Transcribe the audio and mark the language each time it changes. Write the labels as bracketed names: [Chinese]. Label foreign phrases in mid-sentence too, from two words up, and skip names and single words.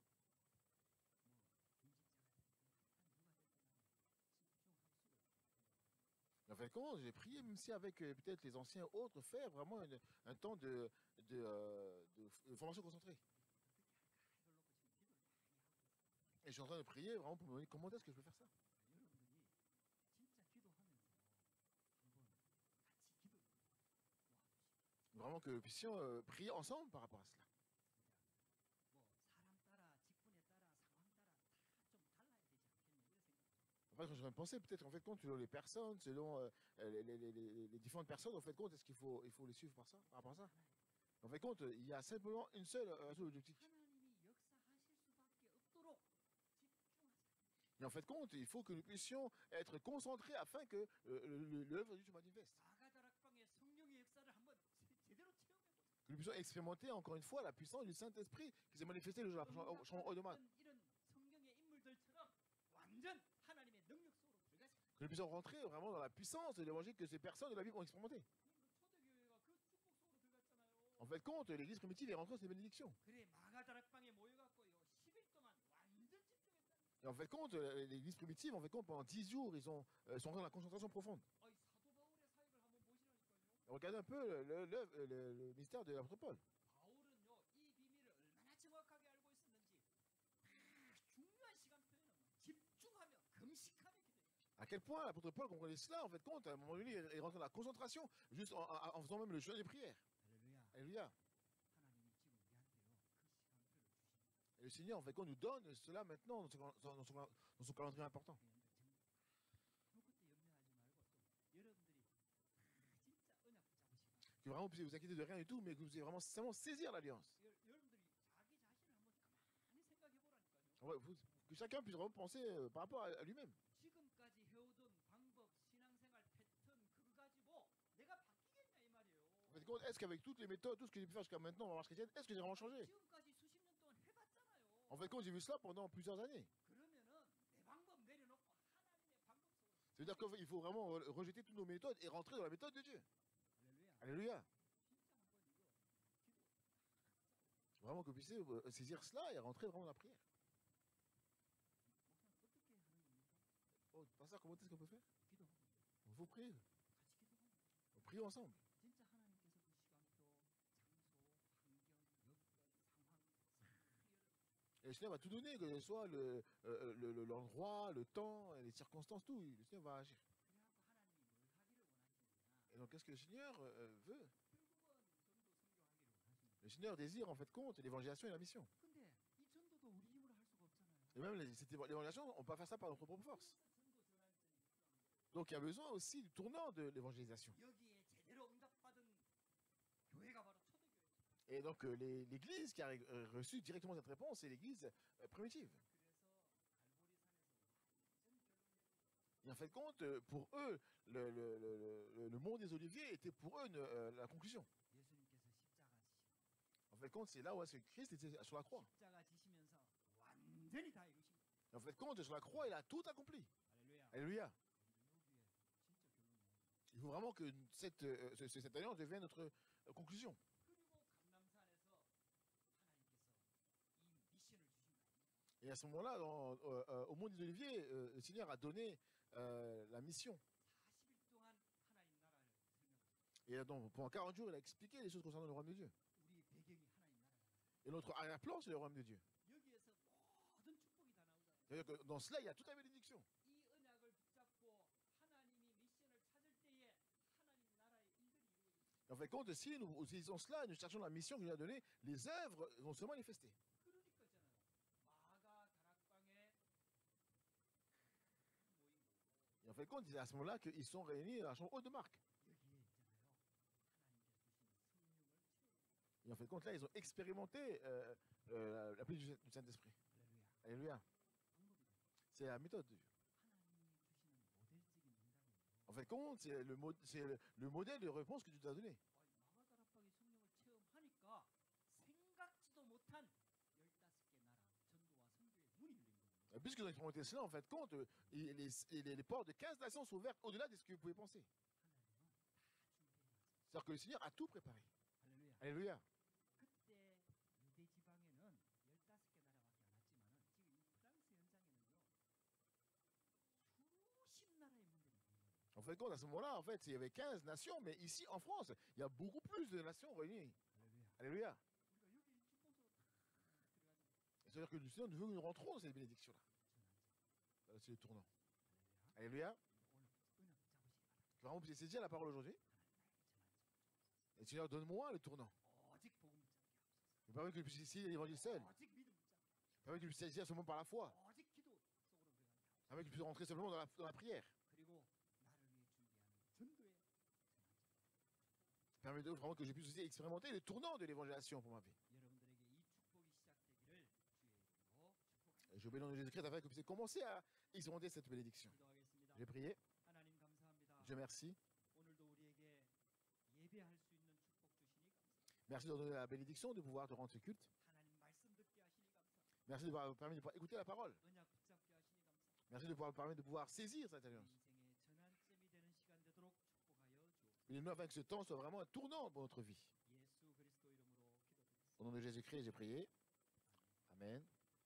[French] En fait, compte, j'ai prié, même si avec peut-être les anciens autres, faire vraiment un temps de formation concentrée. Et je suis en train de prier vraiment pour me demander comment est-ce que je peux faire ça. [Korean] 여러분들이 진짜 기도하면서 한번 같이 기도 도와주시고 [French] Vraiment que nous puissions prier ensemble par rapport à cela. [Korean] 뭐 사람 따라 직분에 따라 상황 따라 다 좀 달라야 되지 않겠냐 이런 생각 좀. [French] Après, quand je vais penser, peut-être en fait compte selon les personnes, selon les différentes personnes, en fait compte, est-ce qu'il faut les suivre par ça, par rapport à ça. En fait compte, il y a simplement un seul objectif. [Korean] 하나님이 역사하실 수밖에 없도록 집중하자. [French] Et en fait compte, il faut que nous puissions être concentrés afin que l'œuvre de Dieu se manifeste. [Korean] 마가다락방의 성령의 역사를 한번 제대로 체험해 보자. [French] Que nous puissions expérimenter encore une fois la puissance du Saint-Esprit qui s'est manifesté le jour de la chambre haute de Marc. [Korean] 이런 성령의 인물들처럼 완전 하나님의 능력 속으로 들어가자. [French] Que nous puissions rentrer vraiment dans la puissance de l'évangile que ces personnes de la Bible ont expérimenté. [Korean] 초대교회가 그 축복 속으로 들어갔잖아요. [French] En fait compte, l'église primitive est rentrée dans ces bénédictions. [Korean] 그래 마가다락방에 모여갖고요 10일 동안 완전 집중했다. [French] Et en fait compte, l'église primitive, en fait compte, pendant 10 jours, ils sont rentrés dans la concentration profonde. [Korean] 어이 사도 바울의 사역을 한번 보시라니까요. [French] Regardez un peu le mystère de l'apôtre Paul. [Korean] 바울은요 이 비밀을 얼마나 정확하게 알고 있었는지 다 중요한 시간표에는 집중하며 금식하며 기도해요. [French] À quel point l'apôtre Paul comprenait cela, en fait compte, à un moment donné, il est rentré dans la concentration, juste en faisant même le jeûne des prières. [Korean] 할렐루야. [French] Alléluia. [Korean] 하나님이 지금 우리한테요 그 시간표를 주십니다. [French] Et le Seigneur, en fait, nous donne cela maintenant dans son calendrier important. [Korean] 아무것도 염려하지 말고 또 여러분들이 진짜 언약 붙잡으시고 [French] Que vraiment vous puissiez vous inquiéter de rien du tout, mais que vous puissiez vraiment saisir l'alliance. [Korean] 여러분들이 자기 자신을 한번 가만히 생각해 보라니까요. [French] Ouais, que chacun puisse vraiment penser par rapport à lui-même. [Korean] 지금까지 해오던 방법, 신앙생활 패턴 그거 가지고 내가 바뀌겠냐 이 말이에요. [French] En fait, compte, est-ce qu'avec toutes les méthodes, tout ce que j'ai pu faire jusqu'à maintenant dans la marche chrétienne, est-ce que j'ai vraiment changé? [Korean] 지금까지 수십 년 동안 해봤잖아요. [French] En fait, compte, j'ai vu cela pendant plusieurs années. [Korean] 그러면은 내 방법 내려놓고 하나님의 방법 속으로. [French] C'est-à-dire qu'il faut vraiment rejeter toutes nos méthodes et rentrer dans la méthode de Dieu. [Korean] 할렐루야. [French] Alléluia. [Korean] 진짜 한번 이거 기도. [French] Vraiment que vous puissiez saisir cela et rentrer vraiment dans la prière. [Korean] 목사님 어떻게 하는 겁니까? [French] Oh, par ça, comment est-ce qu'on peut faire? [Korean] 기도하고 [French] Il faut prier. [Korean] 같이 기도하고. [French] Prions ensemble. [Korean] 진짜 하나님께서 그 시간표, 장소, 환경, 여건, 상황 [French] Et le Seigneur va tout donner, que ce soit l'endroit, le temps, les circonstances, tout. Le Seigneur va agir. [Korean] 그래갖고 하나님이 뭘 하기를 원하시느냐? [French] Et donc, qu'est-ce que le Seigneur veut? [Korean] 결국은 전도 선교하기를 원하십니다. [French] Le Seigneur désire, en fait, compte l'évangélisation et la mission. [Korean] 근데 이 전도도 우리 힘으로 할 수가 없잖아요. [French] Et même l'évangélisation, on ne peut pas faire ça par notre propre force. [Korean] 그래서 전도 전환점이 필요합니다. [French] Donc, il y a besoin aussi du tournant de l'évangélisation. [Korean] 여기에 제대로 응답받은 교회가 바로 초대교회죠. [French] Et donc, l'église qui a reçu directement cette réponse, c'est l'église primitive. [Korean] 그래서 갈보리산에서 완전 결론 내리죠. [French] Et en fait, compte, pour eux, le mont des Oliviers était pour eux la conclusion. [Korean] 예수님께서 십자가 지시고 [French] En fait, compte, c'est là où est-ce que Christ était sur la croix. [Korean] 십자가 지시면서 완전히 다 이루신 거예요. [French] Et en fait, compte, sur la croix, il a tout accompli. [Korean] 할렐루야. [French] Alléluia. [Korean] 여기에 진짜 결론이 나오죠. [French] Il faut vraiment que cette alliance devienne notre conclusion. [Korean] 그리고 감람산에서 하나님께서 이 미션을 주신 거 아닙니까? [French] Et à ce moment-là, au mont des Oliviers, le Seigneur a donné la mission. [Korean] 40일 동안 하나님 나라를 설명하셨어요. [French] Et donc, pendant 40 jours, il a expliqué les choses concernant le royaume de Dieu. [Korean] 우리 배경이 하나님 나라잖아요. [French] Et notre arrière-plan, c'est le royaume de Dieu. [Korean] 여기에서 모든 축복이 다 나오잖아요. [French] C'est-à-dire que dans cela, il y a toute la bénédiction. [Korean] 이 언약을 붙잡고 하나님이 미션을 찾을 때에 하나님 나라의 일들이 이루어집니다. [French] Et en fait, compte, si nous utilisons cela et nous cherchons la mission qu'il nous a donnée, les œuvres vont se manifester. [Korean] 그러니까 있잖아요. 마가 다락방에 [French] En fait, compte, c'est à ce moment-là qu'ils sont réunis dans la chambre haute de Marc. [Korean] 여기에 있잖아요. 하나님께서 주신 성령을 체험했어요. [French] Et en fait, compte, là, ils ont expérimenté la pluie du Saint-Esprit. [Korean] 할렐루야. [French] Alléluia. [Korean] 방법이 돼요. [French] C'est la méthode de Dieu. [Korean] 하나님이 주시는 모델적인 응답이에요. [French] En fait, compte, c'est le modèle de réponse que Dieu t'a donné. [Korean] 마가다락방이 성령을 체험하니까 생각지도 못한 15개 나라 전도와 선교의 문이 열린 거예요. [French] Et puisqu'ils ont expérimenté cela, en fait, compte, les portes de 15 nations sont ouvertes au-delà de ce que vous pouvez penser. [Korean] 하나님은 다 준비해 놨어요. [French] C'est-à-dire que le Seigneur a tout préparé. [Korean] 할렐루야. [French] Alléluia. [Korean] 그때 유대 지방에는 15개 나라밖에 안 왔지만은 지금 이 프랑스 현장에는요. 수십 나라의 문들이 있는 거예요. [French] En fait, compte, à ce moment-là, en fait, il y avait 15 nations, mais ici, en France, il y a beaucoup plus de nations réunies. [Korean] 할렐루야. [French] Alléluia. [Korean] 우리가 여기 축복으로 들어가지고 [French] C'est-à-dire que le Seigneur veut que nous rentrons dans cette bénédiction-là. [Korean] 전환점. [French] C'est le tournant. [Korean] 할렐루야. [French] Alléluia. [Korean] 오늘 은혜 잡으시기 바랍니다. [French] Que vraiment, vous puissiez saisir la parole aujourd'hui. [Korean] 하나님 나에게 전환점. [French] Et Seigneur, donne-moi le tournant. [Korean] 오직 복음 붙잡게 하옵소서. [French] Mais permets que je puisse ici l'évangile seul. [Korean] 오직 믿음 붙잡게 하옵소서. [French] Permets que je puisse saisir seulement par la foi. [Korean] 오직 기도 속으로 들어가게 하옵소서. [French] Permets que je puisse rentrer simplement dans la prière. [Korean] 그리고 나를 위해 준비하는 전도의 전환점. [French] Permets vraiment que je puisse aussi expérimenter le tournant de l'évangélisation pour ma vie. [Korean] 여러분들에게 이 축복이 시작되기를 주의 이름으로 축복합니다. [French] Et je bénis le nom de Jésus-Christ afin que vous puissiez commencer à expérimenter cette bénédiction. [Korean] 기도하겠습니다. [French] J'ai prié. [Korean] 하나님 감사합니다. [French] Dieu merci. [Korean] 오늘도 우리에게 예배할 수 있는 축복 주시니 감사합니다. [French] Merci de nous donner la bénédiction de pouvoir te rendre ce culte. [Korean] 하나님 말씀 듣게 하시니 감사합니다. [French] Merci de pouvoir permettre de pouvoir écouter la parole. [Korean] 언약 붙잡게 하시니 감사합니다. [French] Merci de pouvoir permettre de pouvoir saisir cette [Korean] 우리 [French] alliance. [Korean] 인생의 전환점이 되는 시간 되도록 축복하여 주옵소서. [French] Et nous afin que ce temps soit vraiment un tournant pour notre vie. [Korean] 예수 그리스도 이름으로 기도드렸습니다. [French] Au nom de Jésus-Christ, j'ai prié. Amen.